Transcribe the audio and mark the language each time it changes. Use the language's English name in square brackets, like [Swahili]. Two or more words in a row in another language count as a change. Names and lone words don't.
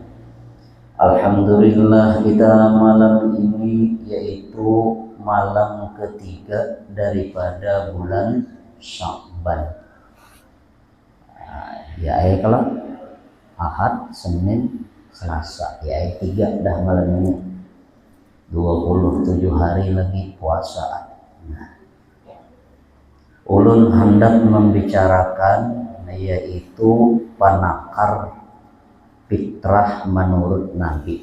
[Indonesian] Alhamdulillah, kita malam ini yaitu malam ketiga daripada bulan Sya'ban. Ya kalau Ahad, Senin, Selasa, ya 3 dah malam ini. 27 hari lagi puasa. Ulun hendak membicarakan yaitu penakar fitrah menurut Nabi.